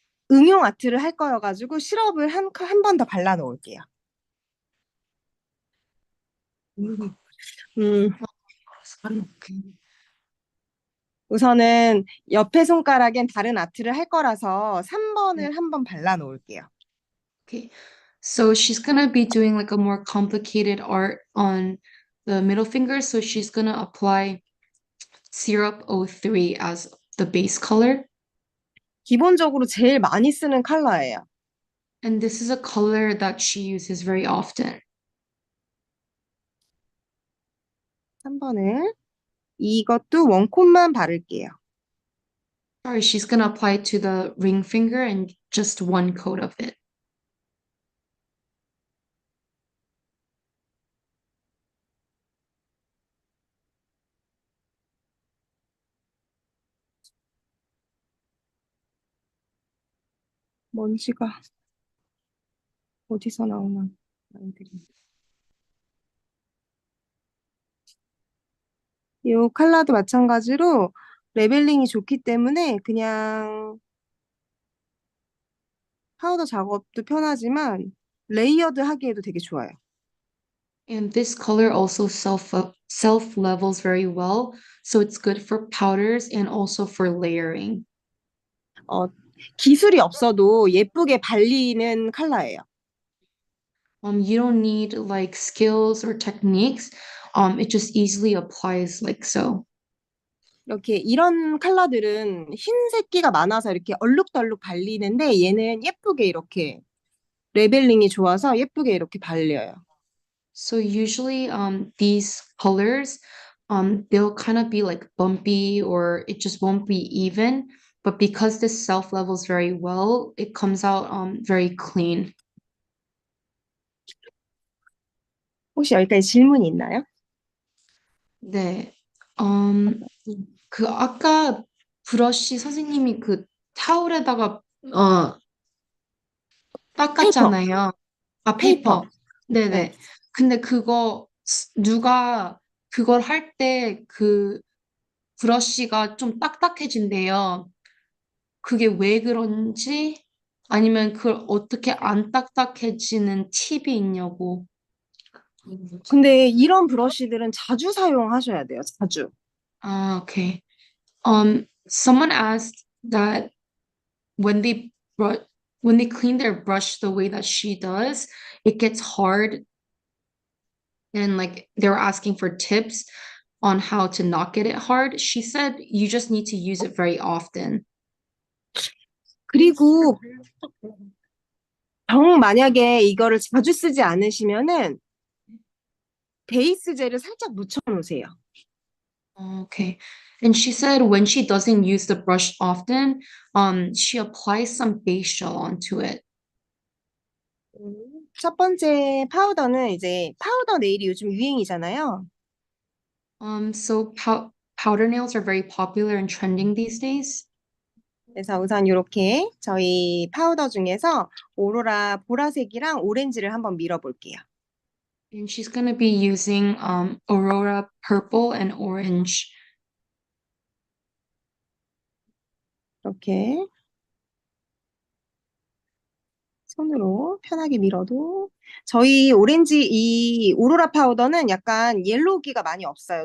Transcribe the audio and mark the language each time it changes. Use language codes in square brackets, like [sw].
[ko] 응용 아트를 할 거여가지고 시럽을 한 번 더 발라 놓을게요. 음, [en] 오케이. [ko] 우선은 옆에 손가락엔 다른 아트를 할 거라서 네. 3번을 한 번 발라 놓을게요. [en] Okay. So she's gonna be doing like a more complicated art on the middle finger. So she's gonna apply Syrup 03 as the base color. [ko] 기본적으로 제일 많이 쓰는 컬러예요. [en] And this is a color that she uses very often. [ko] 3번을 이것도 원콧만 바를게요. [en] Sorry, she's gonna apply it to the ring finger and just one coat of it. [ko] 먼지가 어디서 나오나 아이들이. 이 컬러도 마찬가지로 레벨링이 좋기 때문에 그냥 파우더 작업도 편하지만 레이어드 하기에도 되게 좋아요. [en] And this color also self levels very well, so it's good for powders and also for layering. [ko] 어, 기술이 없어도 예쁘게 발리는 컬러예요. [en] You don't need like skills or techniques. It just easily applies like so. [ko] 이렇게 이런 컬러들은 흰색기가 많아서 이렇게 얼룩덜룩 발리는데 얘는 예쁘게 이렇게 레벨링이 좋아서 예쁘게 이렇게 발려요. [en] So usually these colors they'll kind of be like bumpy or it just won't be even. But because this self levels very well, it comes out very clean. [ko] 혹시 여기까지 질문이 있나요? 네. 음, 그 아까 브러쉬 선생님이 그 타올에다가 페이퍼, 닦았잖아요. 아, 페이퍼. 페이퍼. 네. 네네. 근데 그거 누가 그걸 할 때 그 브러쉬가 좀 딱딱해진대요. 그게 왜 그런지 아니면 그걸 어떻게 안 딱딱해지는 팁이 있냐고. 근데 이런 브러쉬들은 자주 사용하셔야 돼요. 자주. [en] 아, okay. Someone asked that when they bru- when they clean their brush the way that she does, it gets hard and like they were asking for tips on how to not get it hard. She said you just need to use it very often. [ko] 그리고 정 만약에 이거를 자주 쓰지 않으시면은 베이스 젤을 살짝 묻혀 놓으세요. [en] Okay. And she said when she doesn't use the brush often, she applies some base gel onto it. [ko] 첫 번째 파우더는 이제 파우더 네일이 요즘 유행이잖아요. [en] So powder nails are very popular and trending these days. [ko] 그래서 우선 이렇게 저희 파우더 중에서 오로라 보라색이랑 오렌지를 한번 밀어볼게요. [en] And she's gonna be using Aurora purple and orange. [ko] 이렇게 손으로 편하게 밀어도 저희 오렌지 이 오로라 파우더는 약간 옐로우기가 많이 없어요.